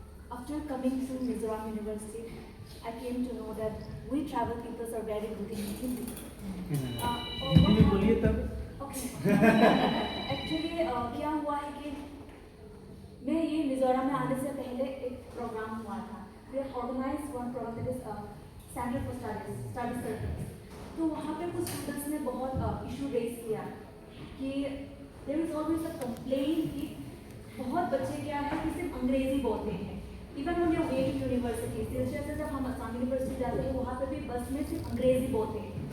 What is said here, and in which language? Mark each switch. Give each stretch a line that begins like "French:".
English: After coming to Mizoram University, I came to know that we travel people are very good in Hindi.
Hindi: Hindi में बोलिए तब।
English: Okay.
Hindi: Actually, क्या हुआ है कि मैं ये मिजोरम में आने से पहले एक प्रोग्राम हुआ था।
English: We have organized one program that is Center for Study Circles.
Hindi: तो वहाँ पे कुछ स्टूडेंट्स ने बहुत इशू रेज किया कि
English: there is always a complaint
Hindi: कि बहुत बच्चे क्या है कि सिर्फ अंग्रेजी बोलते हैं।
English: Even on your way to university,
Hindi: सिलसिले से जब हम असम यूनिवर्सिटी जाते हैं वहाँ पे भी बस में सिर्फ अंग्रेजी बोलते हैं।